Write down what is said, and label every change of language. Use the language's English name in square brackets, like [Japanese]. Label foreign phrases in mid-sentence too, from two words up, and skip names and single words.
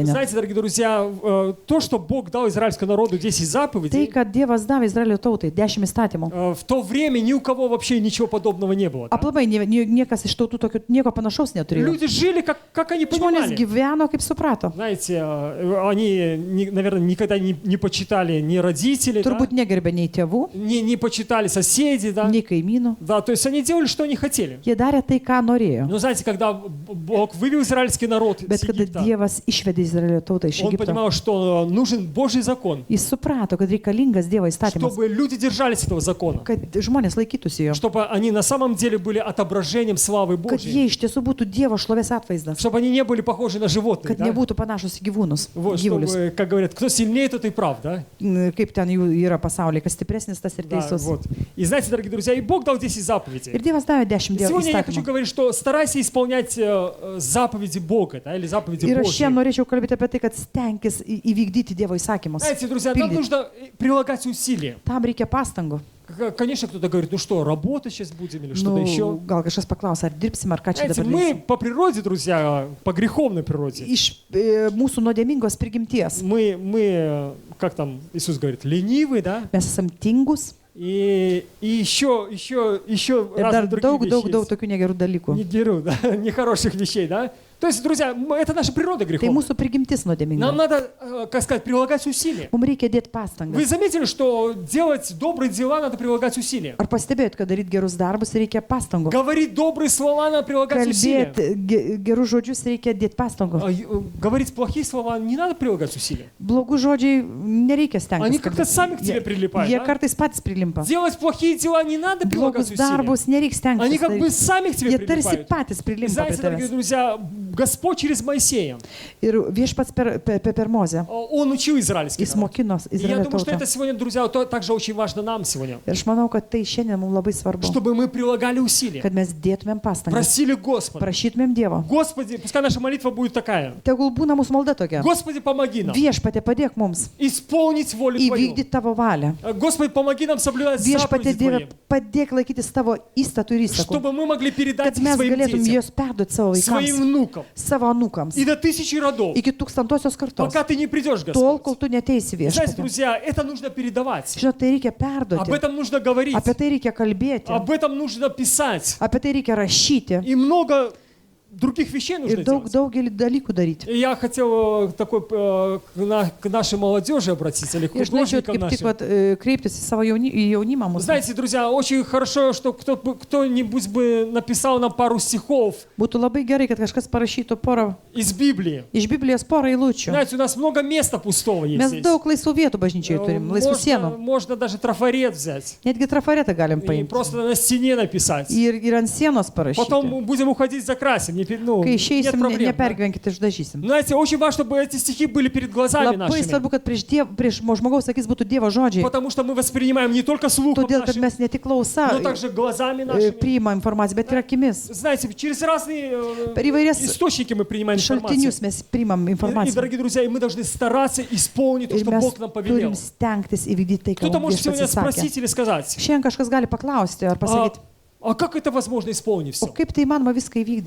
[Lithuanian] Net. [Russian] Знаете, дорогие друзья, то, что Бог дал израильскому народу 10 [Lithuanian] Tai, [Russian] заповедей, [Lithuanian] kad Dievas davė Izraelio tautai 10 įstatymų. [Russian] в то время ни у кого вообще ничего подобного не было. Да? [Lithuanian] Aplamai niekas iš tautų tokio nieko panašaus neturėjo. [Russian] Люди жили, как они [Lithuanian] Žmonės [Russian] понимали. [Lithuanian] gyveno kaip suprato. [Russian] Знаете, они, наверное, никогда не почитали ни родителей, да? [Lithuanian] Turbūt negerbė nei tėvų, [Russian] не почитали соседей, да? [Lithuanian] nei kaimynų. [Russian] Да, то есть они делали, что они хотели. [Lithuanian] Jie darė tai, ką norėjo. [Russian] Но знаете, когда Бог вывел израильский народ [Lithuanian] Bet [Russian] с [Lithuanian] kada [Russian] Египта, [Lithuanian] Dievas išvedė Izraelio tautą iš [Russian] он [Lithuanian] Egipto, [Russian] понимал, что нужен Божий закон, [Lithuanian] jis suprato, kad reikalingas Dievo įstatymas, [Russian] чтобы люди держались этого закона, [Lithuanian] kad žmonės laikytųsi jo, [Russian] чтобы они на самом деле были отображением славы [Lithuanian] kad [Russian] Божьей, [Lithuanian] jie iš tiesų būtų Dievo šlovės atvaizdas, [Russian] чтобы они не были похожи на животных, [Lithuanian] kad [Russian] да? [Lithuanian] nebūtų panašus į gyvūnus, [Russian] Вот, [Lithuanian] gyvulius. [Russian] чтобы, как говорят, кто сильнее, тот и прав, да? [Lithuanian] Kaip ten jų yra pasaulyje, kas stipresnis, tas ir [Russian] Да, [Lithuanian] teisus. [Russian] вот. И знаете, дорогие друзья, и Бог дал 10 заповедей. [Lithuanian] Ir Dievas davė 10 [Russian] И [Lithuanian] Dievo [Russian] сегодня я хочу [Lithuanian] įstatymų. [Russian] говорить, что старайся исполнять заповеди Бога, да, или заповеди [Lithuanian] Ir aš [Russian] Божьи. [Lithuanian] šiandien norėčiau kalbėti apie tai, kad stenkis įvykdyti Dievo įsakymus. [Russian] Знаете, друзья, нам Пилит. нужно прилагать усилия. [Lithuanian] Tam reikia pastangų. [Russian] Конечно, кто-то говорит, ну что, работать сейчас будем или что-то [Lithuanian] Nu, [Russian] еще. [Lithuanian] gal kažkas paklaus, ar dirbsim, ar ką čia [Russian] Знаете, [Lithuanian] dabar [Russian] мы [Lithuanian] darysim. [Russian] по природе, друзья, по греховной природе, [Lithuanian] Iš mūsų nuodėmingos prigimties. [Russian] мы, как там Иисус говорит, ленивые, да, [Lithuanian] Mes esam tingus [Russian] и еще [Lithuanian] ir dar [Russian] разные другие [Lithuanian] daug [Russian] вещи. [Lithuanian] tokių negerų dalykų. ne gerų, [Russian] да, нехороших вещей, да. То есть, друзья, это наша природа [Lithuanian] Tai [Russian] греховная. [Lithuanian] mūsų prigimtis [Russian] Нам [Lithuanian] nuodėminga. [Russian] надо, как сказать, прилагать усилия. [Lithuanian] Mums reikia dėti [Russian] Вы [Lithuanian] pastangas. [Russian] заметили, что делать добрые дела надо прилагать усилия? [Lithuanian] Ar pastebėjot, kad daryti gerus darbus reikia pastangų? [Russian] Говорить добрые слова надо прилагать усилия. [Lithuanian] Kalbėti gerus žodžius reikia dėti pastangų. [Russian] Говорить плохие слова не надо прилагать усилия. [Lithuanian] Blogų žodžiai nereikia stengtis. [Russian] Они как-то сами к тебе прилипают, [Lithuanian] Jie [Russian] да? [Lithuanian] kartais patys prilimpa. [Russian] Делать плохие дела не надо прилагать [Lithuanian] Blogus [Russian] усилия. [Lithuanian] darbus nereikia [Russian] Они [Lithuanian] stengtis. [Russian] как бы [Lithuanian] daryti. [Russian] сами к тебе [Lithuanian] Jie tarsi [Russian] прилипают. [Lithuanian] patys [Russian] И [Lithuanian] prilimpa prie [Russian] знаете, дорогие [Lithuanian] tavęs. [Russian] друзья, Господь через Моисея, [Lithuanian] Ir viešpats per Mozę. [Russian] Он учил израильский [Lithuanian] Jis [Russian] народ. [Lithuanian] mokino [Russian] И я [Lithuanian] Izraelio [Russian] думаю, что [Lithuanian] tautą. [Russian] это сегодня, друзья, также очень важно нам сегодня. [Lithuanian] Ir aš manau, kad tai šiandien mums labai svarbu, [Russian] Чтобы мы прилагали усилия, [Lithuanian] kad mes dėtumėm pastangas, [Russian] просили Господа. [Lithuanian] prašytumėm Dievo. [Russian] Господи, пускай наша молитва будет такая. [Lithuanian] Tegul būna mūsų malda tokia. [Russian] Господи, помоги нам [Lithuanian] Viešpatie, padėk mums [Russian] исполнить волю Твою. [Lithuanian] įvykdyti tavo valią. [Russian] Господи, помоги нам соблюдать [Lithuanian] Viešpatie, [Russian] заповеди [Lithuanian] Dieve, [Russian] Твои, [Lithuanian] padėk laikytis tavo įstatų ir įsakų, [Russian] чтобы мы могли передать [Lithuanian] kad [Russian] их [Lithuanian] mes [Russian] своим [Lithuanian] galėtum [Russian] детям, [Lithuanian] juos perduoti savo [Russian] своим [Lithuanian] vaikams, [Russian] внукам [Lithuanian] savo anūkams, [Russian] и до тысячи родов, [Lithuanian] iki 1000-osios kartos, [Russian] пока Ты не придешь, [Lithuanian] tol, [Russian] Господь. [Lithuanian] kol tu neteisi [Russian] Знаете, [Lithuanian] viešpatie. [Russian] друзья, это нужно передавать. [Lithuanian] Žinot, tai reikia [Russian] Об [Lithuanian] perduoti, [Russian] этом нужно говорить. [Lithuanian] apie tai reikia kalbėti, [Russian] Об этом нужно писать. [Lithuanian] apie tai reikia rašyti [Russian] И много других вещей нужно [Lithuanian] ir [Russian] делать. [Lithuanian] daugelį dalykų daryti. [Russian] И я хотел такой к нашей молодежи обратиться, или к [Lithuanian] Ir aš norėčiau [Russian] художникам [Lithuanian] kaip tik [Russian] нашим. [Lithuanian] kreiptis į savo į jaunimą mūsų. [Russian] Знаете, друзья, очень хорошо, что кто-нибудь бы написал нам пару стихов [Lithuanian] Būtų labai gerai, kad kažkas parašytų porą [Russian] из Библии. [Lithuanian] iš Biblijos porą eilučių. [Russian] Знаете, у нас много места пустого есть [Lithuanian] Mes [Russian] здесь. [Lithuanian] daug laisvų vietų bažnyčioje turim, laisvų sienų. [Russian] Можно даже трафарет взять [Lithuanian] Netgi trafaretą galim [Russian] и [Lithuanian] paimti. [Russian] просто на стене написать. [Lithuanian] Ir ant sienos parašyti. [Russian] Потом будем уходить закрасим. Ну, [Lithuanian] Kai [Russian] нет [Lithuanian] išeisim, [Russian] проблем. Да? [Lithuanian] nepergyvenkite, išdažysim. [Russian] Знаете, очень важно, чтобы эти стихи были перед глазами [Lithuanian] Labai [Russian] нашими. [Lithuanian] svarbu, kad prieš žmogaus akis būtų Dievo žodžiai. [Russian] Потому что мы воспринимаем не только слухом [Lithuanian] Todėl, kad [Russian] нашим, [Lithuanian] mes ne tik klausa [Russian] но также глазами нашими. [Lithuanian] priima informaciją, bet ir akimis. [Russian] Знаете, через разные [Lithuanian] Per įvairias [Russian] источники мы принимаем [Lithuanian] šaltinius [Russian] информацию. [Lithuanian] mes priimam [Russian] И, [Lithuanian] informaciją. [Russian] дорогие друзья, и мы должны стараться исполнить то, [Lithuanian] Ir [Russian] что [Lithuanian] mes [Russian] Бог нам повелел. [Lithuanian] turim stengtis įvykdyti tai, ką [Russian] Кто-то [Lithuanian] mums [Russian] может сегодня [Lithuanian] viešpats sakė. [Russian] спросить или сказать, [Lithuanian] Šiandien kažkas gali paklausti ar pasakyti, [Russian] а как это возможно исполнить [Lithuanian] o [Russian] все? [Lithuanian] kaip tai įmanoma viską įvykdyti.